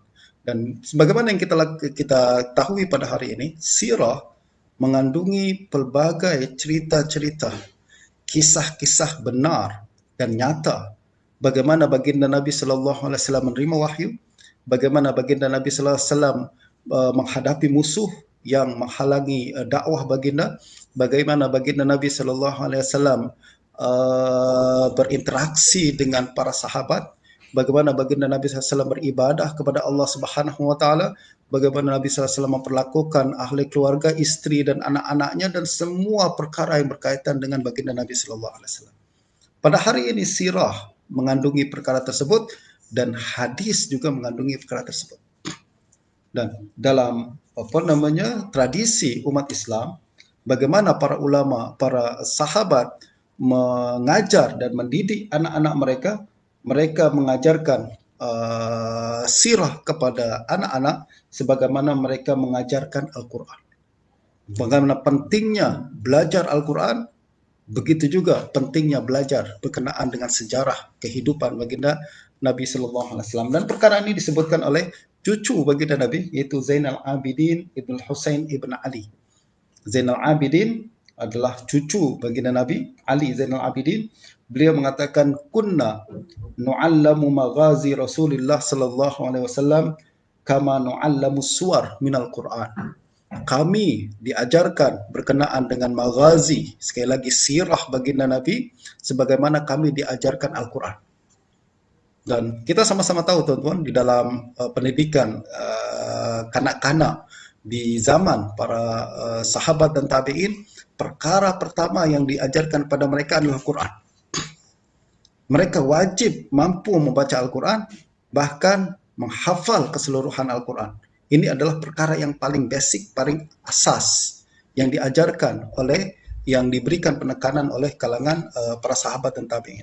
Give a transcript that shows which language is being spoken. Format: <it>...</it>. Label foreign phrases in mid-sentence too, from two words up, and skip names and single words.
<ms>Dan sebagaimana yang kita tahui pada hari ini, sirah mengandungi pelbagai cerita-cerita, kisah-kisah benar dan nyata. Bagaimana baginda Nabi</ms> <ar>صلى الله عليه وسلم</ar> <ms>menerima wahyu, bagaimana baginda Nabi</ms> <ar>صلى الله عليه وسلم</ar> <ms>menghadapi musuh yang menghalangi dakwah baginda, bagaimana baginda Nabi</ms> <ar>صلى الله عليه وسلم</ar> <ms>berinteraksi dengan para sahabat, bagaimana baginda Nabi</ms> <ar>صلى الله عليه وسلم</ar> <ms>beribadah kepada Allah</ms> <ar>سبحانه وتعالى,</ar> <ms>bagaimana Nabi</ms> <ar>صلى الله عليه وسلم</ar> <ms>memperlakukan ahli keluarga, istri dan anak-anaknya, dan semua perkara yang berkaitan dengan baginda Nabi</ms> <ar>صلى الله عليه وسلم.</ar> <ms>Pada hari ini sirah mengandungi perkara tersebut dan hadis juga mengandungi perkara tersebut. Dan dalam tradisi umat Islam, bagaimana para ulama, para sahabat mengajar dan mendidik anak-anak mereka, mereka mengajarkan sirah kepada anak-anak sebagaimana mereka mengajarkan Al-Quran. Bagaimana pentingnya belajar Al-Quran, begitu juga pentingnya belajar berkenaan dengan sejarah kehidupan baginda Nabi</ms> <ar>صلى الله عليه وسلم.</ar> <ms>Dan perkara ini disebutkan oleh cucu baginda Nabi, yaitu Zainal Abidin Ibn Husain Ibn Ali. Zainal Abidin adalah cucu baginda Nabi, Ali Zainal Abidin. Beliau mengatakan,</ms> <ar>كنا نعلم مغازي رسول الله صلى الله عليه وسلم كما نعلم سور من القرآن.</ar> <ms>Kami diajarkan berkenaan dengan maghazi, sekali lagi sirah baginda Nabi, sebagaimana kami diajarkan Al-Quran. Dan kita sama-sama tahu, tuan-tuan, di dalam pendidikan kanak-kanak di zaman para sahabat dan tabi'in, perkara pertama yang diajarkan pada mereka adalah Quran. Mereka wajib mampu membaca Al-Quran, bahkan menghafal keseluruhan Al-Quran. Ini adalah perkara yang paling basic, paling asas yang diajarkan oleh, yang diberikan penekanan oleh kalangan para sahabat dan tabi'in.</ms>